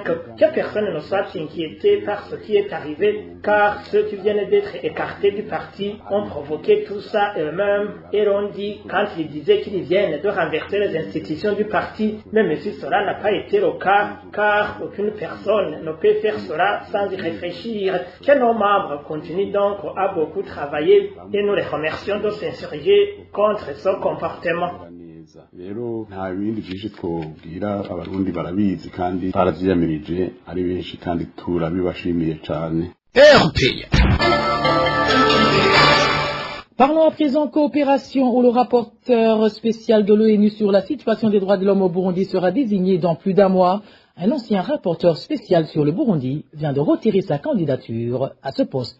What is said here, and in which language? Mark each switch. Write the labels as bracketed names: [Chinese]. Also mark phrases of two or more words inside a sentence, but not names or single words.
[French] Que personne ne soit inquiété par ce qui est arrivé, car ceux qui viennent d'être écartés du parti ont provoqué tout ça eux-mêmes et l'ont dit quand ils disaient qu'ils viennent de renverser les institutions du parti, même si cela n'a pas été le cas, car aucune personne ne peut faire cela sans y réfléchir. Que nos membres continuent donc à beaucoup travailler et nous les remercions de s'insurger contre ce comportement. [Rundi] Rero nta bindi byinshi twobwira abarundi barabizi kandi baravyiyamirije ari benshi kandi turabibashimiye cyane. [French] Parlons à présent coopération où le rapporteur spécial de l'ONU sur la situation des droits de l'homme au Burundi sera désigné dans plus d'un mois. Un ancien rapporteur spécial sur le Burundi vient de retirer sa candidature à ce poste.